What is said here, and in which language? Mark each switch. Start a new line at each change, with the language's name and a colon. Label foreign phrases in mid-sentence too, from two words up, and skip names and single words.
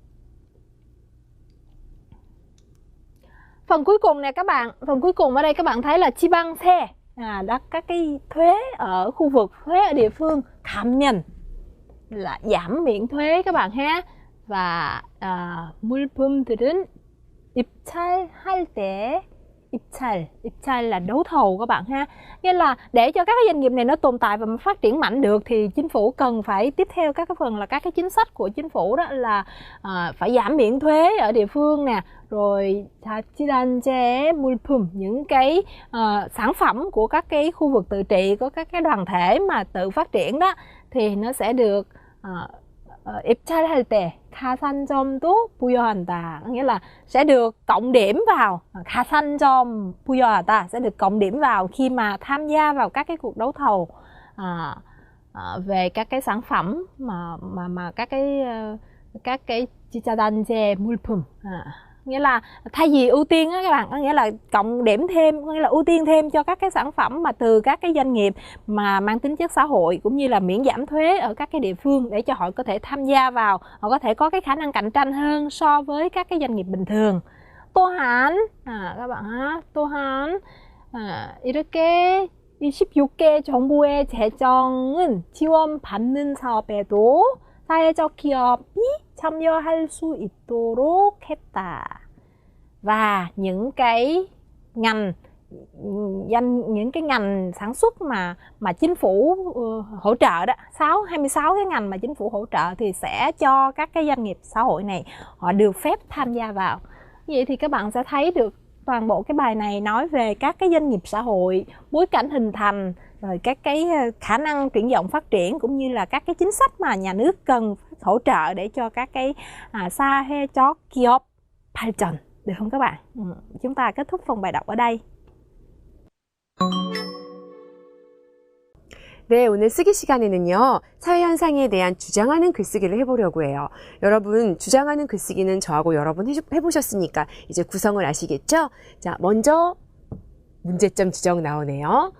Vietnamese: Phần cuối cùng nè các bạn, phần cuối cùng ở đây các bạn thấy là 지방세, đó các cái thuế ở khu vực, thuế ở địa phương. 감면 là giảm miễn thuế các bạn ha. Và
Korean: 물품들은 입찰할 때
Vietnamese: Ibchal là đấu thầu các bạn ha. Nghĩa là để cho các cái doanh nghiệp này nó tồn tại và phát triển mạnh được thì chính phủ cần phải tiếp theo các cái phần là các cái chính sách của chính phủ, đó là phải giảm miễn thuế ở địa phương nè, rồi
Korean: 자치단체 물품,
Vietnamese: những cái sản phẩm của các cái khu vực tự trị, có các cái đoàn thể mà tự phát triển đó, thì nó sẽ được
Korean: 입찰할 때 가산점도 부여한다.
Vietnamese: Nghĩa là sẽ được cộng điểm vào,
Korean: 가산점 부여하다,
Vietnamese: sẽ được cộng điểm vào khi mà tham gia vào các cái cuộc đấu thầu về các cái sản phẩm mà các cái
Korean: 지자단체 물품.
Vietnamese: Nghĩa là thay vì ưu tiên á các bạn, có nghĩa là cộng điểm thêm, có nghĩa là ưu tiên thêm cho các cái sản phẩm mà từ các cái doanh nghiệp mà mang tính chất xã hội, cũng như là miễn giảm thuế ở các cái địa phương để cho họ có thể tham gia vào, họ có thể có cái khả năng cạnh tranh hơn so với các cái doanh nghiệp bình thường. 또한 các bạn ha,
Korean: 또한 이렇게 26개 정부의 재정은 지원받는 사업에도 사회적 기업이 참여할 수 있도록 했다.
Vietnamese: Và những cái ngành sản xuất mà chính phủ hỗ trợ đó, 26 cái ngành mà chính phủ hỗ trợ thì sẽ cho các cái doanh nghiệp xã hội này họ được phép tham gia vào. Vậy thì các bạn sẽ thấy được toàn bộ cái bài này nói về các cái doanh nghiệp xã hội, bối cảnh hình thành, rồi các cái khả năng triển vọng phát triển, cũng như là các cái chính sách mà nhà nước cần hỗ trợ để cho các cái
Korean: 사회적 기업 발전.
Vietnamese: Được không các bạn? Chúng ta kết thúc phần bài đọc ở đây.
Korean: 네, 오늘 쓰기 시간에는요, 사회현상에 대한 주장하는 글쓰기를 해보려고 해요. 여러분, 주장하는 글쓰기는 저하고 여러 번 해보셨으니까 이제 구성을 아시겠죠? 자, 먼저 문제점 지적 나오네요.